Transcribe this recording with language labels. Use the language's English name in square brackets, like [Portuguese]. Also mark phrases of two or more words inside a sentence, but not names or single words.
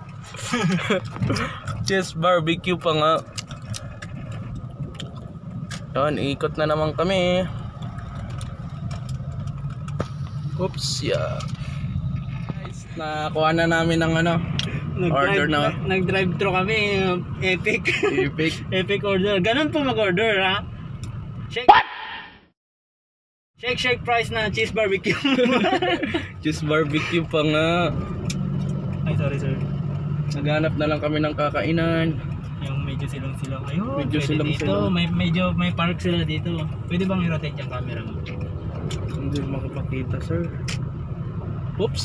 [English] Cheese barbecue [Filipino] pa nga. Yan, ikot na naman kami. [English] Oops, yeah. [Filipino] Guys, nakuha na namin ng ano, order na. Nag-drive thru kami, epic. Epic. [English] Epic order. [Filipino] Ganun po mag-order, ha? [English] Shake. What? Shake fries [Filipino] na [English] cheese barbecue. Cheese barbecue [Filipino] pa nga. Ay, [English] sorry sir. [Filipino] Naghanap na lang kami ng kakainan. Yung medyo silong-silong. Ayun, Medyo pwede silong-silong. dito. May park sila dito. Pwede bang i-rotate yung camera mo? Hindi makapakita, sir. Oops.